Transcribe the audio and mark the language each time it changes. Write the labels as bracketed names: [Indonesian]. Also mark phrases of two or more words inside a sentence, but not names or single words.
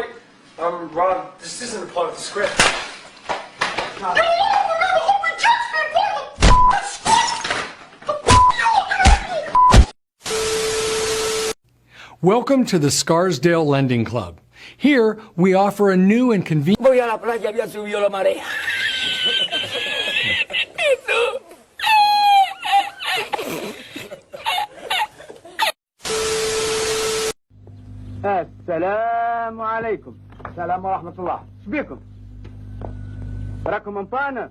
[English] Ron, this isn't part of the script. You don't remember Hungry Jack's being part of the f***ing script! The f*** you looking at me? Welcome to the Scarsdale Lending Club. Here, we offer a new and convenient... [Spanish] Voy a la playa, ya subió la marea. [Arabic] السلام عليكم. السلام ورحمة الله. شبيكم؟ راكم مبانا؟